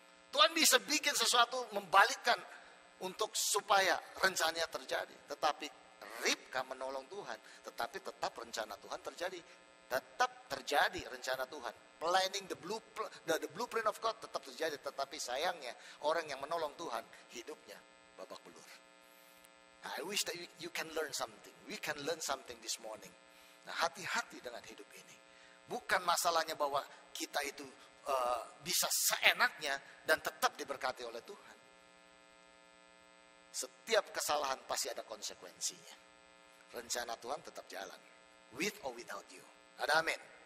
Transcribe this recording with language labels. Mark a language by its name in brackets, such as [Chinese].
[Indonesian] Tuhan bisa bikin sesuatu, membalikkan untuk supaya rencananya terjadi. Tetapi Ribka menolong Tuhan, tetapi tetap rencana Tuhan terjadi. Tetap terjadi rencana Tuhan. [English] Planning the blueprint of God [Indonesian] tetap terjadi. Tetapi sayangnya orang yang menolong Tuhan hidupnya babak belur. [English] I wish that you can learn something. We can learn something this morning. [Indonesian] Nah, hati-hati dengan hidup ini. Bukan masalahnya bahwa kita itu bisa seenaknya dan tetap diberkati oleh Tuhan. Setiap kesalahan pasti ada konsekuensinya. Rencana Tuhan tetap jalan. [English] With or without you. [Indonesian] Ada amin.